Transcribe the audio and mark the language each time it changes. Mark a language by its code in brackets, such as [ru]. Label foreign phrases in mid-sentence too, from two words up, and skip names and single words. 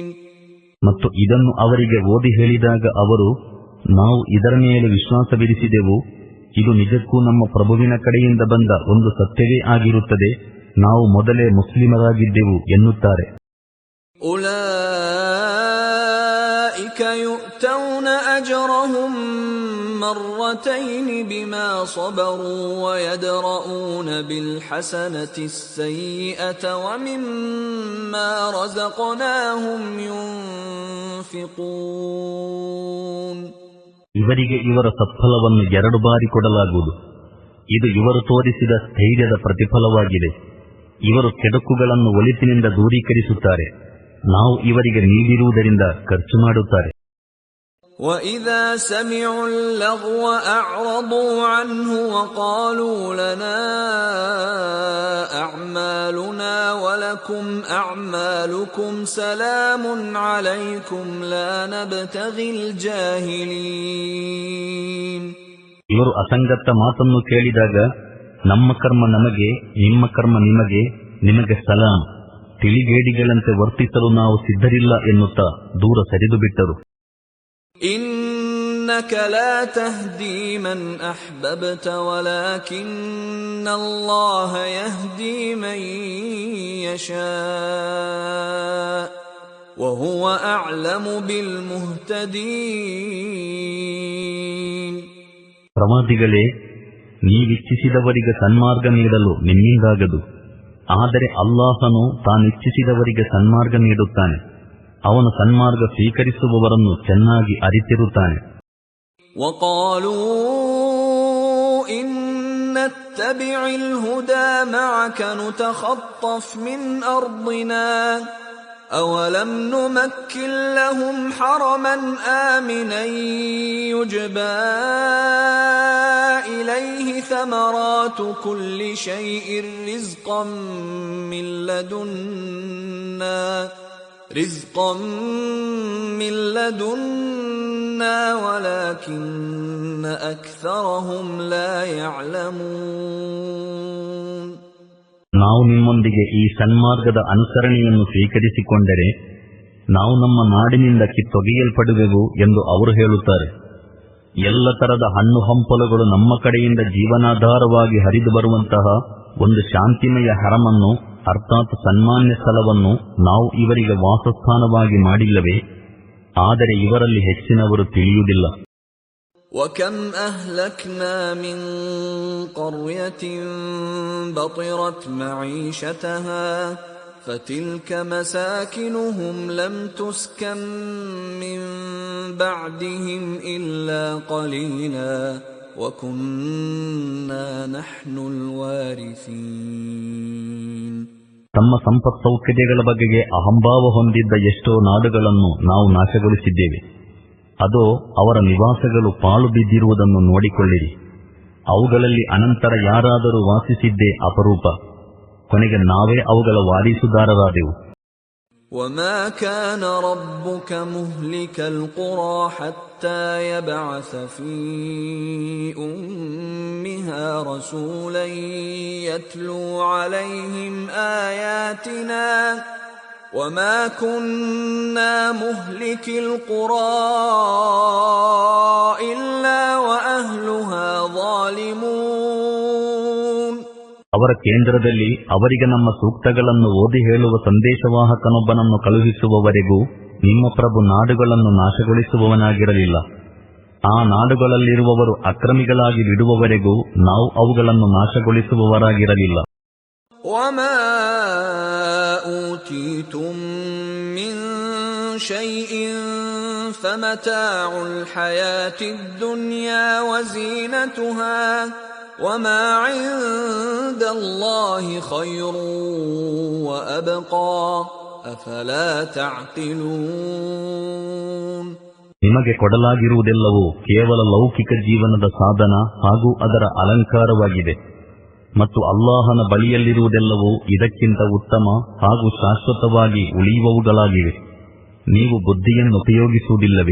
[kn] ಮತ್ತು ಇದನ್ನು ಅವರಿಗೆ ಓದಿ ಹೇಳಿದಾಗ ಅವರು, ನಾವು ಇದರ ಮೇಲೆ ವಿಶ್ವಾಸವಿರಿಸಿದೆವು, ಇದು ನಿಜಕ್ಕೂ ನಮ್ಮ ಪ್ರಭುವಿನ ಕಡೆಯಿಂದ ಬಂದ ಒಂದು ಸತ್ಯವೇ ಆಗಿರುತ್ತದೆ, ನಾವು ಮೊದಲೇ ಮುಸ್ಲಿಮರಾಗಿದ್ದೆವು ಎನ್ನುತ್ತಾರೆ. [ar] أُولَئِكَ أولئك يؤتون أجرهم مرتين بما صبروا ويدرؤون بالحسنة السيئة ومما رزقناهم ينفقون. [kn] ಇವರಿಗೆ ಇವರ ಸತ್ಫಲವನ್ನು 2 ಬಾರಿ ಕೊಡಲಾಗುವುದು. ಇದು ಇವರು ತೋರಿಸಿದ ಸ್ಥೈರ್ಯದ ಪ್ರತಿಫಲವಾಗಿದೆ. ಇವರು ಕೆಡುಕುಗಳನ್ನು ಒಳಿತಿನಿಂದ ದೂರೀಕರಿಸುತ್ತಾರೆ. ನಾವು ಇವರಿಗೆ ನೀಡಿರುವುದರಿಂದ ಖರ್ಚು ಮಾಡುತ್ತಾರೆ. [ar] وَإِذَا سَمِعُوا اللَّغْوَ أَعْرَضُوا عَنْهُ وَقَالُوا لَنَا أَعْمَالُنَا وَلَكُمْ أَعْمَالُكُمْ سَلَامٌ عَلَيْكُمْ لَا نَبْتَغِي الْجَاهِلِينَ. [kn] ಇವರು ಅಸಂಗತ ಮಾತನ್ನು ಕೇಳಿದಾಗ ನಮ್ಮ ಕರ್ಮ ನಮಗೆ, ನಿಮ್ಮ ಕರ್ಮ ನಿಮಗೆ, ನಿಮಗೆ ಸಲಾಂ, ತಿಳಿಗೇಡಿಗಳಂತೆ ವರ್ತಿಸಲು ನಾವು ಸಿದ್ಧರಿಲ್ಲ ಎನ್ನುತ್ತಾ ದೂರ ಸರಿದು ಬಿಟ್ಟರು. [ar] إنك لا تهدي من أحببت ولكن الله يهدي من يشاء وهو أعلم بالمهتدين. [kn] ಪ್ರವಾದಿಗಳೇ, ನೀವಿಚ್ಛಿಸಿದವರಿಗೆ ಸನ್ಮಾರ್ಗ ನೀಡಲು ನಿಮ್ಮಿಂದಾಗದು. ಆದರೆ ಅಲ್ಲಾಹನು ತಾನಿಚ್ಛಿಸಿದವರಿಗೆ ಸನ್ಮಾರ್ಗ ನೀಡುತ್ತಾನೆ. ಅವನು ಸನ್ಮಾರ್ಗ ಸ್ವೀಕರಿಸುವವರನ್ನು ಚೆನ್ನಾಗಿ ಅರಿತಿರುತ್ತಾನೆ. [ar] وقالوا إن نتبع الهدى معك نتخطف من أرضنا أولم نمكن لهم حرما آمنا يجبى إليه ثمرات كل شيء رزقا من لدنا ولكن أكثرهم لا يعلمون. [kn] ನಾವು ನಿಮ್ಮೊಂದಿಗೆ ಈ ಸನ್ಮಾರ್ಗದ ಅನುಸರಣೆಯನ್ನು ಸ್ವೀಕರಿಸಿಕೊಂಡರೆ ನಾವು ನಮ್ಮ ನಾಡಿನಿಂದ ಕಿತ್ತೊಗೆಯಲ್ಪಡುವೆವು ಎಂದು ಅವರು ಹೇಳುತ್ತಾರೆ. ಎಲ್ಲ ತರದ ಹಣ್ಣು ಹಂಪಲುಗಳು ನಮ್ಮ ಕಡೆಯಿಂದ ಜೀವನಾಧಾರವಾಗಿ ಹರಿದು ಬರುವಂತಹ ಒಂದು ಶಾಂತಿಮಯ ಹರಮನ್ನು, ಅರ್ಥಾತ್ ಸನ್ಮಾನ್ಯ ಸ್ಥಳವನ್ನು ನಾವು ಇವರಿಗೆ ವಾಸಸ್ಥಾನವಾಗಿ ಮಾಡಿಲ್ಲವೇ? ಆದರೆ ಇವರಲ್ಲಿ ಹೆಚ್ಚಿನವರು ತಿಳಿಯುವುದಿಲ್ಲ. [ar] وَكَمْ أَهْلَكْنَا مِنْ قَرْيَةٍ بَطِرَتْ مَعِيشَتَهَا فَتِلْكَ مَسَاكِنُهُمْ لَمْ تُسْكَنْ مِنْ بَعْدِهِمْ إِلَّا قَلِيلًا وَكُنَّا نَحْنُ الْوَارِثِينَ. [kn] ತಮ್ಮ ಸಂಪತ್ ಸೌಕರ್ಯಗಳ ಬಗೆಗೆ ಅಹಂಭಾವ ಹೊಂದಿದ್ದ ಎಷ್ಟೋ ನಾಡುಗಳನ್ನು ನಾವು ನಾಶಗೊಳಿಸಿದ್ದೇವೆ. ಅದೋ ಅವರ ನಿವಾಸಗಳು ಪಾಳು ಬಿದ್ದಿರುವುದನ್ನು ನೋಡಿಕೊಳ್ಳಿರಿ. ಅವುಗಳಲ್ಲಿ ಅನಂತರ ಯಾರಾದರೂ ವಾಸಿಸಿದ್ದೇ ಅಪರೂಪ. ಕೊನೆಗೆ ನಾವೇ ಅವುಗಳ ವಾರಿಸುದಾರರಾದೆವು. [ar] وَمَا كَانَ رَبُّكَ مُهْلِكَ الْقُرَى حَتَّى يَبْعَثَ فِي أُمِّهَا رَسُولًا يَتْلُو عَلَيْهِمْ آيَاتِنَا وَمَا كُنَّا مُهْلِكِ الْقُرَى إِلَّا وَأَهْلُهَا ظَالِمُونَ. [kn] ಅವರ ಕೇಂದ್ರದಲ್ಲಿ ಅವರಿಗೆ ನಮ್ಮ ಸೂಕ್ತಗಳನ್ನು ಓದಿ ಹೇಳುವ ಸಂದೇಶವಾಹಕನೊಬ್ಬನನ್ನು ಕಳುಹಿಸುವವರೆಗೂ ನಿಮ್ಮ ಪ್ರಭು ನಾಡುಗಳನ್ನು ನಾಶಗೊಳಿಸುವವನಾಗಿರಲಿಲ್ಲ. ಆ ನಾಡುಗಳಲ್ಲಿರುವವರು ಅಕ್ರಮಿಗಳಾಗಿ ಬಿಡುವವರೆಗೂ ನಾವು ಅವುಗಳನ್ನು ನಾಶಗೊಳಿಸುವವರಾಗಿರಲಿಲ್ಲ. [ar] وَمَا أُوتِيتُم مِّن شَيْءٍ فَمَتَاعُ الْحَيَاةِ الدُّنْيَا وَزِينَتُهَا وَمَا عِندَ اللَّهِ خَيْرٌ وَأَبْقَى أَفَلَا تَعْقِلُونَ. [kn] ನಿಮಗೆ ಕೊಡಲಾಗಿರುವುದೆಲ್ಲವೂ ಕೇವಲ ಲೌಕಿಕ ಜೀವನದ ಸಾಧನ ಹಾಗೂ ಅದರ ಅಲಂಕಾರವಾಗಿದೆ. ಮತ್ತು ಅಲ್ಲಾಹನ ಬಳಿಯಲ್ಲಿರುವುದೆಲ್ಲವೂ ಇದಕ್ಕಿಂತ ಉತ್ತಮ ಹಾಗೂ ಶಾಶ್ವತವಾಗಿ ಉಳಿಯುವವುಗಳಾಗಿವೆ. ನೀವು ಬುದ್ಧಿಯನ್ನು ಉಪಯೋಗಿಸುವುದಿಲ್ಲವೇ?